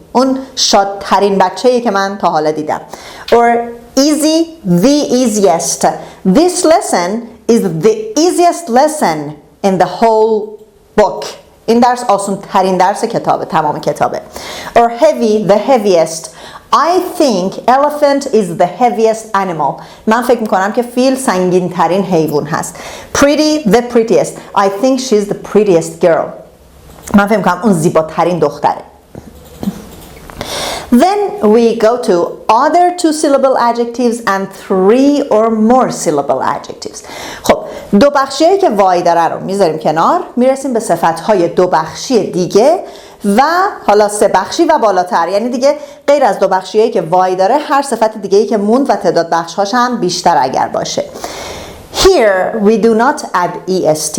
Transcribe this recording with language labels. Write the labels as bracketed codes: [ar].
[fa] اون شادترین بچه‌ای که من تا حالا دیدم. [en] Or easy, the easiest. This lesson is the easiest lesson in the whole book. [fa] این درس آسان ترین درس کتابه، تمام کتابه. [en] Or heavy, the heaviest. I think elephant is the heaviest animal. [fa] من فکر میکنم که فیل سنگین ترین حیوان هست. [en] Pretty, the prettiest. I think she's the prettiest girl. [fa] من فکر میکنم اون زیباترین دختره. [en] Then we go to other two-syllable adjectives and three or more syllable adjectives. [fa] خب دو بخشیایی که وای داره رو میذاریم کنار، میرسیم به صفتهای دو بخشی دیگه و حالا سه بخشی و بالاتر، یعنی دیگه غیر از دو بخشیایی که وای داره هر صفت دیگه‌ای که موند و تعداد بخش‌هاش هم بیشتر اگر باشه. [en] Here we do not add est.